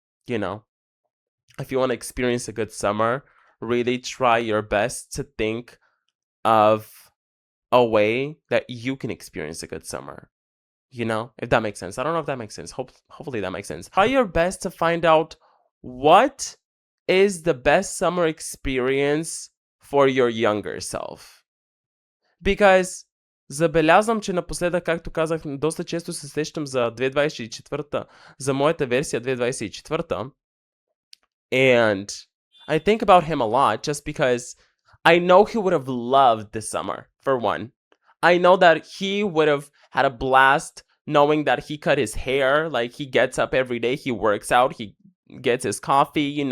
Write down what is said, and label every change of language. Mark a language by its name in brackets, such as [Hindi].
[English] If you want to experience a good summer, really try your best to think of a way that you can experience a good summer. If that makes sense. I don't know if that makes sense. Hopefully that makes sense. Try your best to find out what is the best summer experience for your younger self. Because [Bulgarian] забелязвам, че напоследък, както казах, доста често се сещам за 2024, за моята версия 2024. [English] And I think about him a lot, just because I know he would have loved this summer, for one. I know that he would have had a blast knowing that he cut his hair. Like, he gets up every day, he works out, he gets his coffee,